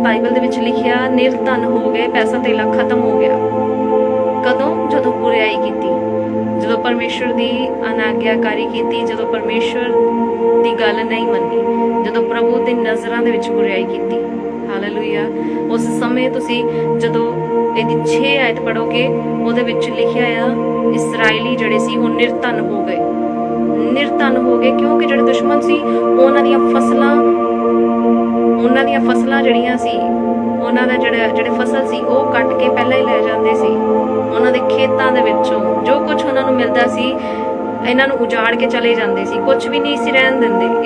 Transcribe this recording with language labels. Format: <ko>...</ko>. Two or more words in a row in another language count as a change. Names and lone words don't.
<pa>ਬਾਈਬਲ ਦੇ ਵਿਚ ਲਿਖਿਆ ਨਿਰਧਨ ਹੋ ਗਏ, ਪੈਸਾ ਤੇਲਾ ਖ਼ਤਮ ਹੋ ਗਿਆ। कदों? ਜਦੋਂ ਬੁਰਾਈ ਕੀਤੀ, ਜਦੋਂ ਪਰਮੇਸ਼ਰ ਦੀ ਅਨਾਗਿਆਕਾਰੀ ਕੀਤੀ, ਜਦੋਂ ਪਰਮੇਸ਼ਰ ਦੀ ਗੱਲ ਨਹੀਂ ਮੰਨੀ, ਜਦੋਂ ਪ੍ਰਭੂ ਦੀ ਨਜ਼ਰਾਂ ਦੇ ਵਿਚ ਬੁਰਾਈ ਕੀਤੀ। ਹਾਲੇਲੂਯਾ। ਉਸ ਸਮੇਂ ਤੁਸੀ ਜਦੋਂ ਇਹਦੀ 6 ਆਇਤ ਪੜ੍ਹੋਗੇ, ਉਹਦੇ ਵਿੱਚ ਲਿਖਿਆ ਆ ਇਸਰਾਇਲੀ ਜਿਹੜੇ ਸੀ ਉਹ ਨਿਰਧਨ ਹੋ ਗਏ। ਨਿਰਧਨ ਹੋ ਗਏ ਕਿਉਂਕਿ ਜਿਹੜੇ ਦੁਸ਼ਮਣ ਸੀ ਉਹਨਾਂ ਦੀਆਂ ਫਸਲਾਂ ਜਿਹੜੀਆਂ ਸੀ, ਉਹਨਾਂ ਦਾ ਜਿਹੜੇ ਫਸਲ ਸੀ ਉਹ ਕੱਟ ਕੇ ਪਹਿਲਾਂ ਹੀ ਲੈ ਜਾਂਦੇ ਸੀ। ਉਹਨਾਂ ਦੇ ਖੇਤਾਂ ਦੇ ਵਿੱਚੋਂ ਜੋ ਕੁਝ ਉਹਨਾਂ ਨੂੰ ਮਿਲਦਾ ਸੀ ਇਹਨਾਂ ਨੂੰ ਉਜਾੜ ਕੇ ਚਲੇ ਜਾਂਦੇ ਸੀ, ਕੁਝ ਵੀ ਨਹੀਂ ਸੀ ਰਹਿਣ ਦਿੰਦੇ।</pa>